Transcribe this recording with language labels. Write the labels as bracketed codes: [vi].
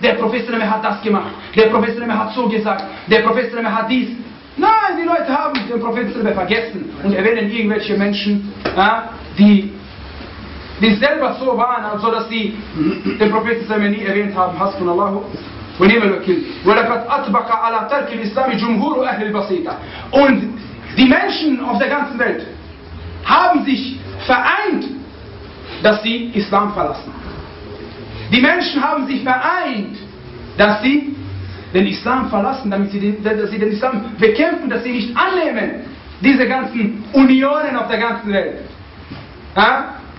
[de] Der Prophet hat das gemacht. Der Prophet hat so gesagt. Der Prophet hat dies. Nein, die Leute haben den Propheten vergessen und erwähnen irgendwelche Menschen, die selber so waren, also dass sie den Propheten nie erwähnt haben. [ar] Hasbunallahu. ولقد أطبق على ترك الإسلام جمهور أهل البسيطة. [de] Und die Menschen auf der ganzen Welt haben sich vereint, dass sie Islam verlassen. Die Menschen haben sich vereint, dass sie den Islam verlassen, damit sie den Islam bekämpfen, dass sie nicht annehmen diese ganzen Unionen auf der ganzen Welt. Ja?